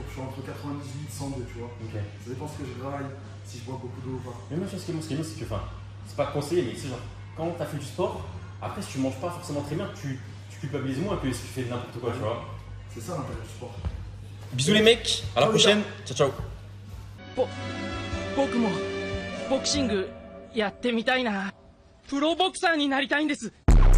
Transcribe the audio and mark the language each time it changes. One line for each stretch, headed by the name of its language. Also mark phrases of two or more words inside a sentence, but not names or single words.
French: Je suis entre 98 et 102 tu vois. Ok. Ça dépend ce que je graille, si je bois beaucoup d'eau ou pas. Mais moi, ce qui est bien, c'est que, enfin, c'est pas conseillé, mais c'est genre, quand t'as fait du sport, après, si tu manges pas forcément très bien, tu culpabilises moins que si tu fais n'importe quoi, tu vois. C'est ça l'intérêt du sport. Bisous les mecs, à la prochaine,
Italian: ciao ciao.
Japanese: 僕もボクシングやってみたいな。プロボクサーになりたいんです。